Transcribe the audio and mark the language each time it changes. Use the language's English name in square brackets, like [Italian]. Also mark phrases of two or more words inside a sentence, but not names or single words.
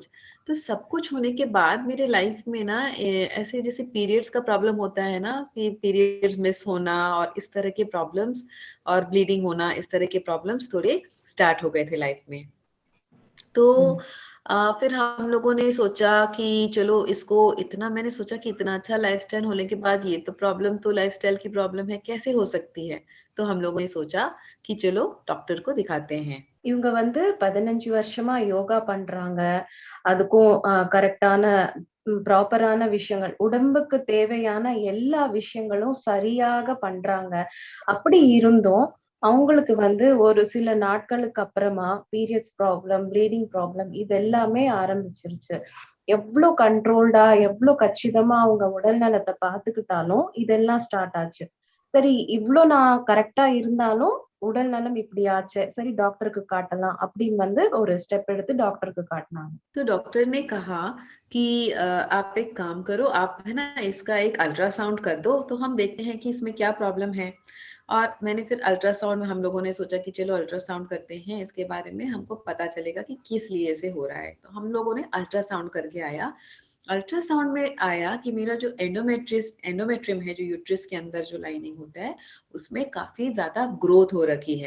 [Hindi] तो सब कुछ होने के बाद मेरे लाइफ में ना ऐसे जैसे पीरियड्स का प्रॉब्लम होता है ना, कि [English] periods miss [Hindi] होना और इस तरह के प्रॉब्लम्स और ब्लीडिंग होना, इस तरह के प्रॉब्लम्स थोड़े स्टार्ट हो गए थे लाइफ में। तो फिर हम लोगों ने सोचा कि चलो इसको मैंने सोचा कि इतना अच्छा लाइफस्टाइल होने के बाद ये तो प्रॉब्लम तो लाइफस्टाइल की प्रॉब्लम है, कैसे हो सकती है। तो हम लोगों ने सोचा कि चलो डॉक्टर को दिखाते हैं। [Tamil] இவங்க வந்து 15 வருஷமா யோகா பண்றாங்க. அதுக்கும் கரெக்டான ப்ராப்பரான விஷயங்கள், உடம்புக்கு தேவையான எல்லா விஷயங்களும் சரியாக பண்றாங்க. அப்படி இருந்தும் அவங்களுக்கு வந்து ஒரு சில நாட்களுக்கு அப்புறமா [English] periods problem, bleeding problem [Tamil] இது எல்லாமே ஆரம்பிச்சிருச்சு. எவ்வளவு கண்ட்ரோல்டா எவ்வளவு கச்சிதமா அவங்க உடல் நலத்தை பாத்துக்கிட்டாலும் இதெல்லாம் ஸ்டார்ட் ஆச்சு. சரி, இவ்ளோ நான் கரெக்டா இருந்தாலும் உடல் நலம் இப்படி ஆச்சு, சரி டாக்டருக்கு காட்டலாம் அப்படின்னு வந்து ஒரு ஸ்டெப் எடுத்து டாக்டருக்கு காட்டினாங்க. [Hindi] तो डॉक्टर ने कहा कि आप एक काम करो, आप है ना इसका एक अल्ट्रासाउंड कर दो तो हम देखते हैं कि इसमें क्या प्रॉब्लम है। और मैंने फिर अल्ट्रासाउंड में हम लोगों ने सोचा कि चलो अल्ट्रासाउंड करते हैं, इसके बारे में हमको पता चलेगा कि किस लिए से हो रहा है। तो हम लोगों ने अल्ट्रासाउंड करके आया। अल्ट्रासाउंड में आया कि मेरा जो एंडोमेट्रियम है, जो यूट्रस के अंदर जो लाइनिंग होता है, उसमें काफी ज्यादा ग्रोथ हो रखी है।